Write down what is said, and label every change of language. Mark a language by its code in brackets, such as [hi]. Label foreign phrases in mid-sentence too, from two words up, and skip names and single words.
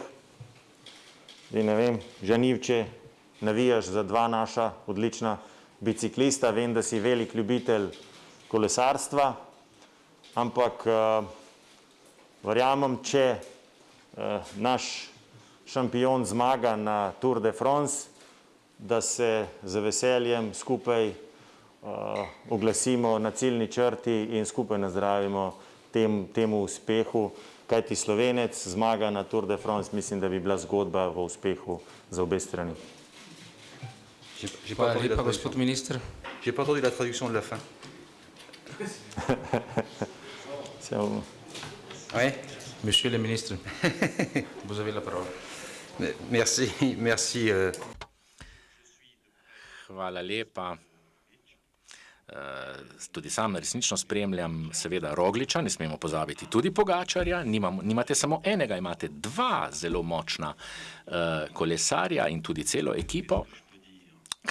[sl] Zdaj ne vem, Jean-Yves, če navijaš za 2 naša odlična biciklista, vem, da si velik ljubitelj kolesarstva, ampak verjamem, če naš šampion zmaga na Tour de France, da se z veseljem skupaj oglasimo na ciljni črti in skupaj nazdravimo temu uspehu. Kajti Slovenec zmaga na Tour de France, mislim, da bi bila zgodba v uspehu za obe strani. Hvala lepa, gospod minister. [fr] J'ai pas entendu la traduction de la fin. Oui, monsieur le ministre, vous avez la parole. Merci. [sl] Hvala lepa. Tudi sam resnično spremljam seveda Rogliča, ne smemo pozabiti tudi Pogačarja, nimate samo enega, imate 2 zelo močna kolesarja in tudi celo ekipo.